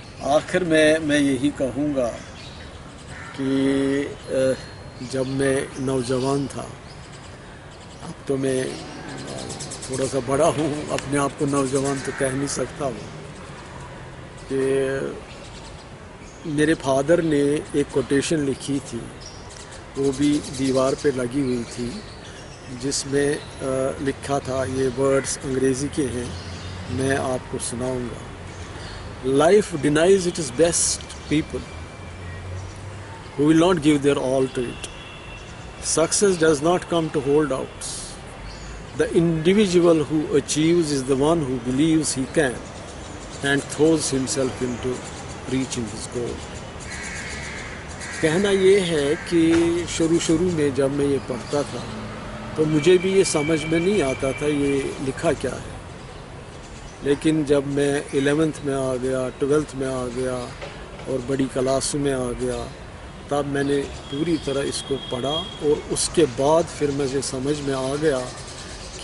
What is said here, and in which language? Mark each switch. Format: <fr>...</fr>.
<ur>آخر میں یہی کہوں گا کہ جب میں نوجوان تھا، اب تو میں تھوڑا سا بڑا ہوں، اپنے آپ کو نوجوان تو کہہ نہیں سکتا ہوں، کہ میرے فادر نے ایک کوٹیشن لکھی تھی، وہ بھی دیوار پہ لگی ہوئی تھی، جس میں لکھا تھا، یہ ورڈز انگریزی کے ہیں، میں آپ کو سناؤں گا.</ur> <en>Life denies its best people who will not give their all to it. Success does not come to holdouts. The individual who achieves is the one who believes he can and throws himself into reaching his goal.</en> <ur>کہنا یہ ہے کہ شروع میں جب میں یہ پڑھتا تھا تو مجھے بھی یہ سمجھ میں نہیں آتا تھا یہ لکھا کیا ہے. لیکن جب میں 11th میں آ گیا، 12th میں آ گیا اور بڑی کلاسوں میں آ گیا، تب میں نے پوری طرح اس کو پڑھا، اور اس کے بعد پھر مجھے سمجھ میں آ گیا کہ</ur>